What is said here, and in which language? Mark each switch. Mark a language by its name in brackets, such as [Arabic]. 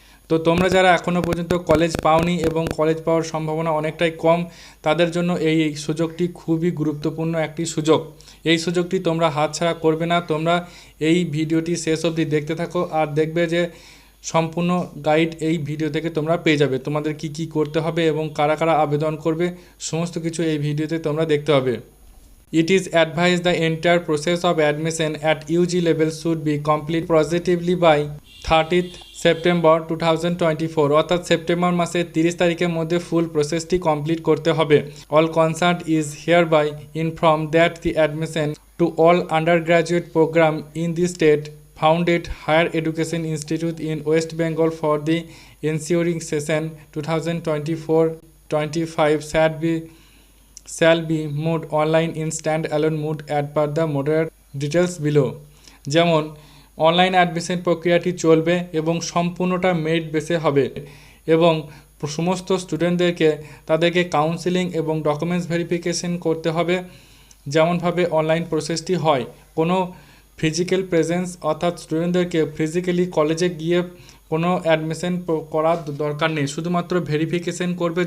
[Bangla] তো তোমরা যারা এখনও পর্যন্ত কলেজ পাওনি এবং কলেজ পাওয়ার সম্ভাবনা অনেকটাই কম, তাদের জন্য এই সুযোগটি খুবই গুরুত্বপূর্ণ একটি সুযোগ। এই সুযোগটি তোমরা হাতছাড়া করবে না। তোমরা এই ভিডিওটি শেষ অবধি দেখতে থাকো আর দেখবে যে সম্পূর্ণ গাইড এই ভিডিও থেকে তোমরা পেয়ে যাবে। তোমাদের কি কি করতে হবে এবং কারা কারা আবেদন করবে সমস্ত কিছু এই ভিডিওতে তোমরা দেখতে হবে। [English] It is advised the entire process of admission at UG level should be complete positively by 30th September 2024। [Bangla] অর্থাৎ সেপ্টেম্বর মাসের 30 তারিখের মধ্যে ফুল প্রসেসটি কমপ্লিট করতে হবে। [English] All concerned is hereby informed that the admission to all undergraduate program in the state founded higher education institute in West Bengal for the ensuing session 2024-25 shall be mode online in stand-alone mode as per the moderate details below। [Bangla] যেমন online admission প্রক্রিয়াটি চলবে এবং সম্পূর্ণটা merit বেসে হবে এবং সমস্ত স্টুডেন্টদেরকে তাদেরকে কাউন্সেলিং এবং ডকুমেন্টস ভেরিফিকেশন করতে হবে। যেমনভাবে অনলাইন প্রসেসটি হয়, কোনো ফিজিক্যাল প্রেজেন্স অর্থাৎ স্টুডেন্টদেরকে ফিজিক্যালি কলেজে গিয়ে কোনো অ্যাডমিশন করার দরকার নেই, শুধুমাত্র ভেরিফিকেশন করবে।